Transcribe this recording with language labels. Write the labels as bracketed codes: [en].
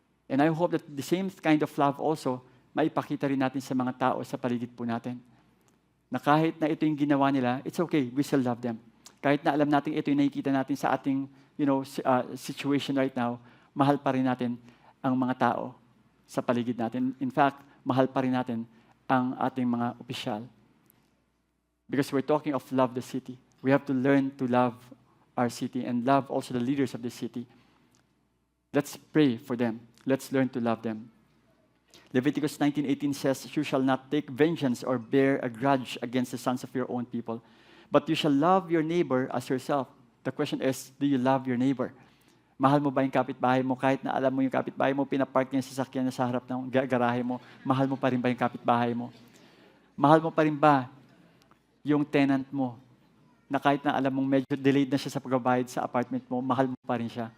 [en] And I hope that the same kind of love also, [tl] maipakita rin natin sa mga tao sa paligid po natin. Na kahit na ito yung ginawa nila, [en] it's okay, we still love them. [tl] Kahit na alam natin ito yung nakikita natin sa ating situation [en] right now, [tl] mahal pa rin natin ang mga tao sa paligid natin. [en] In fact, [tl] mahal pa rin natin ang ating mga opisyal. [en] Because we're talking of love the city. We have to learn to love our city and love also the leaders of the city. Let's pray for them. Let's learn to love them. Leviticus 19:18 says, "You shall not take vengeance or bear a grudge against the sons of your own people, but you shall love your neighbor as yourself." The question is, do you love your neighbor? [tl] Mahal mo ba yung kapitbahay mo? Kahit na alam mo yung kapitbahay mo, pinapark niya sa sasakyan na sa harap ng garahe mo, mahal mo pa rin ba yung kapitbahay mo? Mahal mo pa rin ba yung tenant mo? Na kahit na alam mong medyo delayed na siya sa pagbabayad sa apartment mo, mahal mo pa rin siya.